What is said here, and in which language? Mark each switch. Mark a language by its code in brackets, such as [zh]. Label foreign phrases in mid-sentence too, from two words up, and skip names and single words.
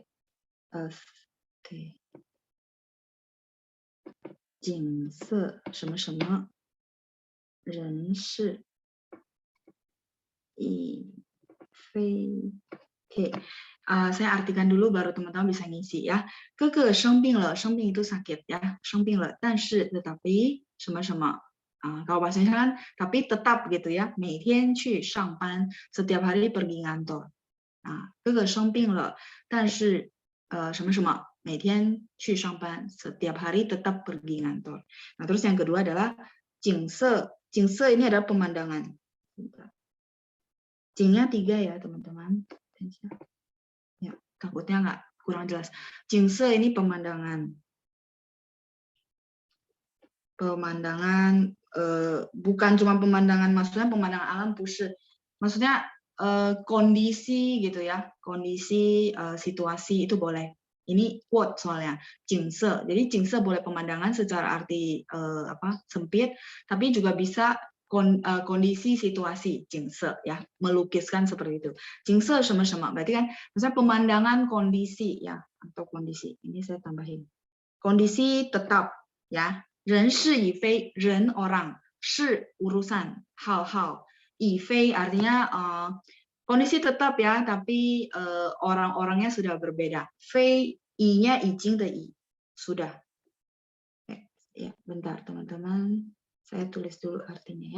[id] Oke. [zh] 景色什么什么人事已非 Oke. [id] saya artikan dulu baru teman-teman bisa ngisi ya. [zh] 哥哥生病了，生病 [id] itu sakit ya, [zh] 生病了，但是 [id] tetapi [zh] 什么什么 [id] kalau bahasa Indonesia kan tapi tetap gitu ya, [zh] 每天去上班 [id] setiap hari pergi kantor. [zh] 哥哥生病了，但是什么什么每天去上班 [id] setiap hari tetap pergi kantor. Nah, terus yang kedua adalah [zh] 景色，景色 [id] ini adalah pemandangan. Jingnya 3 ya teman-teman. Ya, takutnya nggak kurang jelas. 景色 ini pemandangan. Pemandangan bukan cuma pemandangan, maksudnya pemandangan alam, maksudnya kondisi gitu ya, kondisi situasi itu boleh. Ini quote soalnya 景色. Jadi 景色 boleh pemandangan secara arti sempit, tapi juga bisa kondisi situasi 景色 ya, melukiskan seperti itu. 景色 sama-sama berarti kan misalnya pemandangan kondisi ya, atau kondisi. Ini saya tambahin. Kondisi tetap ya. [zh] 人是已非 人 orang, 是 [id] urusan, hal-hal. 已非 artinya kondisi tetap ya, tapi orang-orangnya sudah berbeda. 非 i-nya ijing de i, sudah. Ya, bentar teman-teman. Saya tulis dulu artinya ya.